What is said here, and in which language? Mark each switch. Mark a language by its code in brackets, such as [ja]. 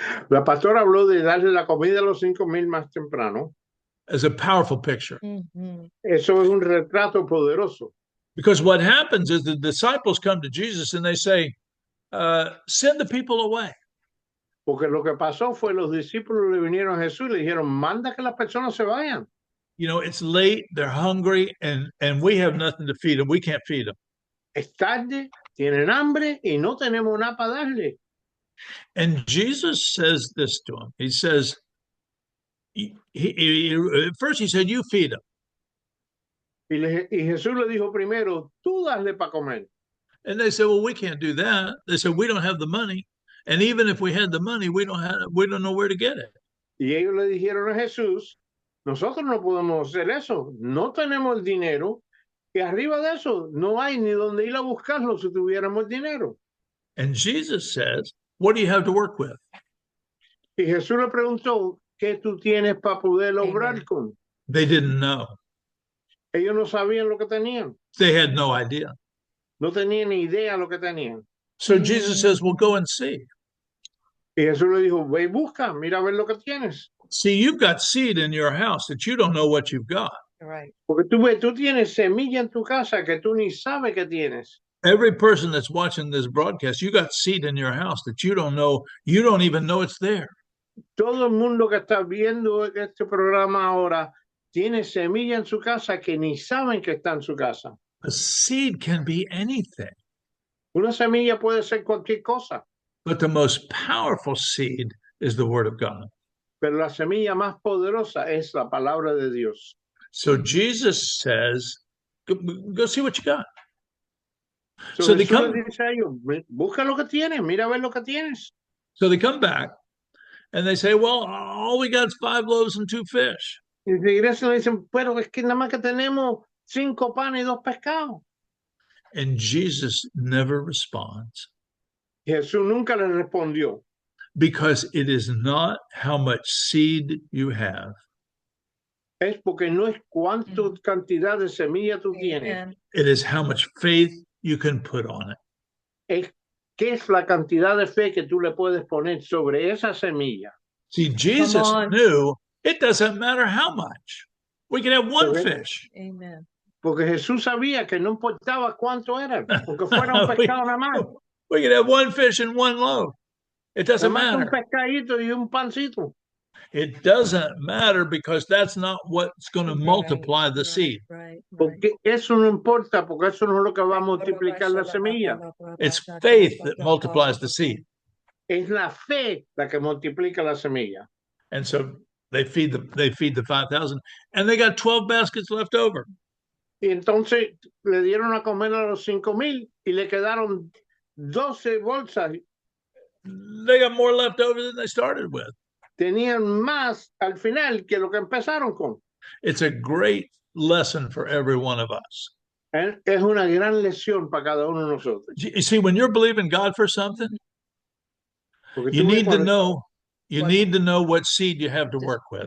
[es] La pastora habló de darle la comida a los 5,000 más temprano. [en] As a powerful picture. Mhm. [es] Eso es un retrato poderoso. [en] Because what happens is the disciples come to Jesus and they say, send the people away. [es] Porque lo que pasó fue los discípulos le vinieron a Jesús y le dijeron, manda que las personas se vayan. [en] You know, it's late, they're hungry, and we have nothing to feed them. We can't feed them. [es] Es tarde, tienen hambre y no tenemos nada para darle. [en] And Jesus says this to them. He says, at first he said, you feed them. [es] Y Jesús le dijo primero, tú dale para comer. [en] And they said, well, we can't do that. They said, we don't have the money. And even if we had the money, we don't know where to get it. [es] Y ellos le dijeron a Jesús, nosotros no podemos hacer eso, no tenemos el dinero, y arriba de eso no hay ni dónde ir a buscarlo si tuviéramos dinero. [en] And Jesus says, what do you have to work with? [es] Y Jesús le preguntó, ¿qué tú tienes para poder obrar Amen. con? [en] They didn't know. [es] Ellos no sabían lo que tenían, [en] They had no idea. [es] no tenían ni idea lo que tenían. [en] So Jesus says, well, go and see. [es] Y Jesús le dijo, ve y busca, mira a ver lo que tienes. [en] See, you've got seed in your house that you don't know what you've got. Right. [es] Porque tú ves, tú tienes semilla en tu casa que tú ni sabes que tienes. [en] Every person that's watching this broadcast, you got seed in your house that you don't know, you don't even know it's there. [es] Todo el mundo que está viendo este programa ahora tiene semilla en su casa que ni saben que está en su casa. [en] A seed can be anything, [es] Una semilla puede ser cualquier cosa, [en] but the most powerful seed is the Word of God. [es] pero la semilla más poderosa es la palabra de Dios. [en] So Jesus says, go see what you got. So So they [es] Jesús [en] come- [es] le dice a ellos, busca lo que tienes, mira a ver lo que tienes. [en] So they come back and they say, well, all we got is 5 loaves and 2 fish. [es] Y regresan y le dicen, pero es que nada más que tenemos 5 panes y 2 pescados. [en] And Jesus never responds [es] Jesús nunca le respondió, [en] because it is not how much seed you have. [es] es porque no es cuánta cantidad de semilla tú tienes, Amen. [en] It is how much faith you can put on it. [es] es qué es la cantidad de fe que tú le puedes poner sobre esa semilla. [en] See, Jesus on. knew it doesn't matter how much. We can have 1 Okay. fish. Amen. [es] Porque Jesús sabía que no importaba cuánto era, porque fuera un pescado nada más. [en] We can have 1 fish and 1 loaf. It [es] Nada [en] doesn't [es] más que un [en] matter. [es] pescadito y un pancito. [en] It doesn't matter because that's not what's going to multiply the seed. Right. [es] Porque eso no importa, porque eso no es lo que va a multiplicar la semilla. [en] It's faith that multiplies the seed. [es] Es la fe la que multiplica la semilla. [en] And so they feed the 5,000 and they got 12 baskets left over. [es] Y entonces le dieron a comer a los 5,000 y le quedaron 12 bolsas. [en] They got more left over than they started with. [es] Tenían más al final que lo que empezaron con. [en] It's a great lesson for every one of us. [es] Es una gran lección para cada uno de nosotros. [en] You see, when you're believing God for something, [es] Porque [en] you [es] tú ves [en] need to [es] cuando- [en] know what seed you have to work with.